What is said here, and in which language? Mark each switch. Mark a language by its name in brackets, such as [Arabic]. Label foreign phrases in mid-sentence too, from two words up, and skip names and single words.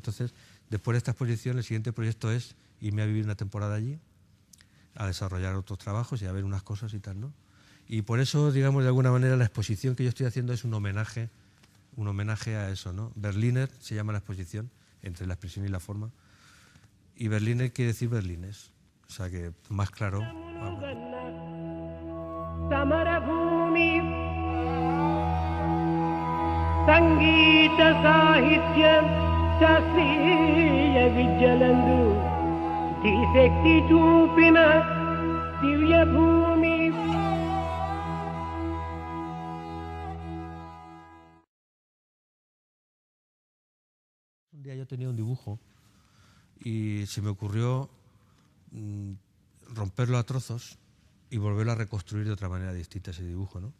[Spanish] Entonces, después de esta exposición, el siguiente proyecto es irme a vivir una temporada allí, a desarrollar otros trabajos y a ver unas cosas y tal, ¿no? Y por eso, digamos, de alguna manera, la exposición que yo estoy haciendo es un homenaje a eso, ¿no? Berliner se llama la exposición, entre la expresión y la forma, y Berliner quiere decir berlines, o sea que más claro. [Kannada] ಸಮರಭೂಮಿ ಸಂಗೀತ ಸಾಹಿತ್ಯ ಶಾಸ್ತ್ರೀಯ ವಿದ್ಯಲಂದು ಧೀಶಕ್ತಿ చూపిన ದಿವ್ಯ ಭೂಮಿ. [Spanish] Un día yo tenía un dibujo y se me ocurrió romperlo a trozos y volverlo a reconstruir de otra manera distinta ese dibujo, ¿no?